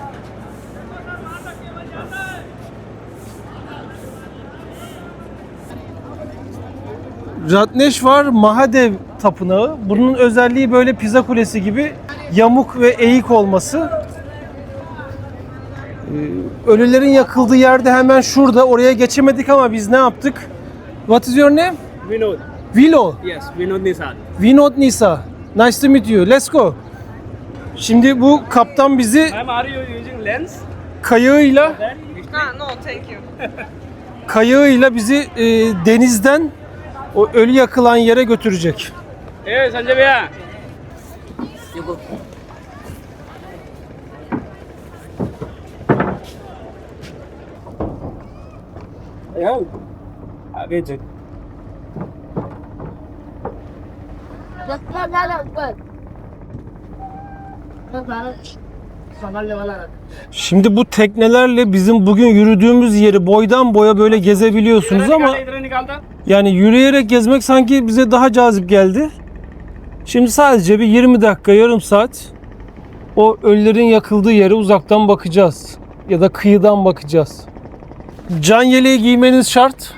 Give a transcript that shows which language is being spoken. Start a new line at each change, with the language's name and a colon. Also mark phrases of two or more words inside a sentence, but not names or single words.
Turkish: Ratneshvar Mahadev Tapınağı. Bunun özelliği böyle Pisa Kulesi gibi yamuk ve eğik olması. Ölülerin yakıldığı yerde hemen şurada. Oraya geçemedik ama biz ne yaptık?
English: What is your name? Vinod. Vilo. Yes, Vinod Nisad. Vinod Nisa. Nice to meet you. Let's go.
Turkish: Şimdi bu kaptan bizi
English: Are you using lens?
Turkish: kayığıyla kayığıyla bizi denizden o ölü yakılan yere götürecek. Evet Sanjay Bhaiya.
Hindi: आगे चल संभालने वाला रख।
Turkish: Şimdi bu teknelerle bizim bugün yürüdüğümüz yeri boydan boya böyle gezebiliyorsunuz ama
Hindi: इधर निकालता
Turkish: yani yürüyerek gezmek sanki bize daha cazip geldi. Şimdi sadece bir 20 dakika, yarım saat o ölülerin yakıldığı yere uzaktan bakacağız. Ya da kıyıdan bakacağız. Can yeleği giymeniz şart.